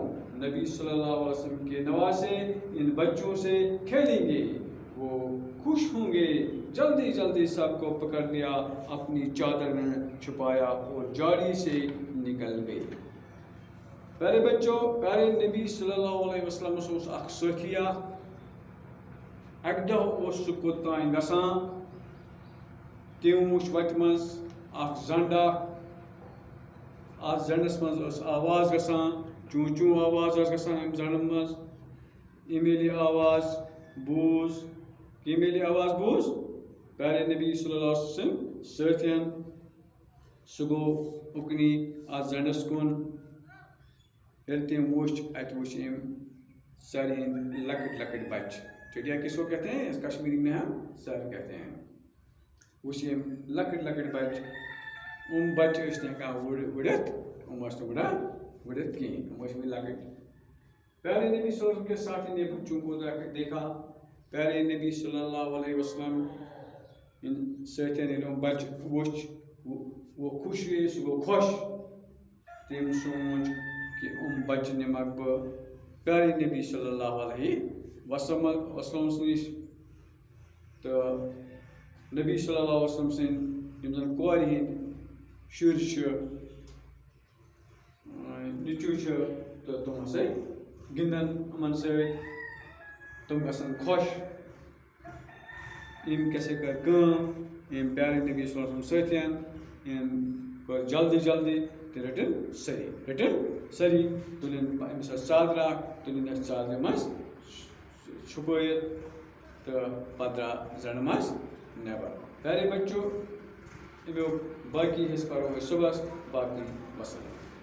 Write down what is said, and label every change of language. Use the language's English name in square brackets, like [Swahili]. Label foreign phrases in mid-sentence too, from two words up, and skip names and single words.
[Urdu] نبی صلی اللہ علیہ وسلم کے نواسے ان بچوں سے کھیلیں گے. وہ خوش ہوں گے. جلدی جلدی سب کو پکڑ لیا، اپنی چادر میں چھپایا اور جھاڑی سے نکل گئے. پیارے بچوں، پیارے نبی صلی اللہ علیہ وسلم [Kashmiri] اس اخ ساتھیا. اکہ دہ سہ کوتان گژھان. تم وچھ وتہِ منٛز اکھ زنڈ اکھ. اتھ زنڈس منٛز آواز گژھان. چوں چوں آواز گژھان امہِ زنڈن منٛز. ییٚمہِ ییٚلہِ آواز بوٗز. ییٚمہِ ییٚلہِ آواز بوٗز پیارے نبی صلی اللہ علیہ وسلم سٲتھین. سُہ گوٚو اُکنی اتھ زنڈس کُن. ییٚلہِ تٔمۍ وُچھ اتہِ وُچھ أمۍ سرِ ہٕنٛدۍ لۄکٕٹۍ لۄکٕٹۍ بچہِ. [Urdu] چڑیا کس کو کہتے ہیں؟ اس کشمیری میں ہم سر کہتے ہیں. [Kashmiri] وُچھ أمۍ لۄکٕٹۍ لۄکٕٹۍ بچہِ. بچہِ ٲسۍ نہٕ ہٮ۪کان وُڑِتھ. ٲسۍ نہٕ وُڑان وُڑِتھ کِہیٖنۍ. ٲسۍ وٕنہِ لۄکٕٹۍ. [Urdu] پیارے نبی صلی اللہ علیہ وسلم کے ساتھی نے بچوں کو دیکھا. [Kashmiri] پیارے نبی صلی اللہ علیہ وسلم ان ساتھین ییٚلہِ یِم بچہِ وُچھ [Urdu] وہ خوش ہوئے. [Kashmiri] سُہ گوٚو خۄش. تٔمۍ سوٗنٛچ کہ بچہِ نِمکھ بہٕ پیارے نبی صلی اللہ علیہ وسلم نِش. تہٕ نبی صلی اللہ علیہ وسلم سٕنٛدۍ یِم زن کورِ ہٕنٛدۍ شُرۍ چھِ، نیٚچوٗ چھِ، تہٕ تِم ہسا گِنٛدن یِمن سۭتۍ. تِم گژھن خۄش. أمۍ کیٛاہ سا کٔر کٲم. أمۍ پیارے نبی صلی اللہ علیہ وسلم سٲتھین أمۍ کٔر جلدی جلدی تہٕ رٔٹِن سٲری. تُلِن أمِس ٲس ژادر اکھ. تُلِن اَتھ ژادرِ منٛز چھُپٲیِتھ تہٕ پتہٕ درٛاو زنٛڈٕ منٛز نٮ۪بر. [Urdu] پیارے بچوں، [Kashmiri] امیُک باقی حصہٕ پرو أسۍ صُبحس. باقی وسلام.